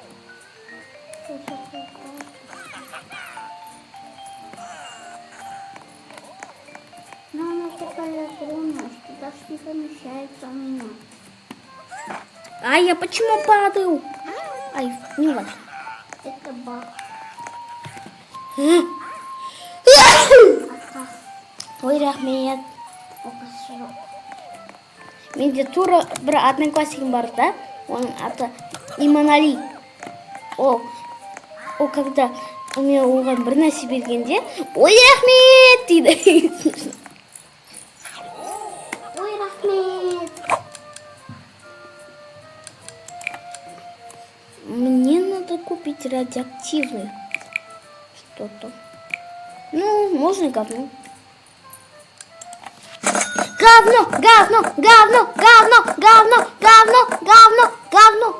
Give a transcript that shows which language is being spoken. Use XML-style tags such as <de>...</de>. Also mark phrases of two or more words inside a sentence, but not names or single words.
<ru>Но она такая огромная, что даже не помещается у меня. А я почему падаю? Ай, не важно. Это баг.</ru> <kk>Ой, рахмет.</kk> <ru>Покажу.</ru> <kk>Менде тура бір одноклассникім бар да, оның аты Иманали. О, когда мен оған бір нәрсе бергенде, ой, рахмет дейді. Ой, рахмет.</kk> <ru>Мне надо купить радиоактивный что-то. Ну, можно говно. Говно, говно, говно, говно, говно, говно, говно, говно.</ru>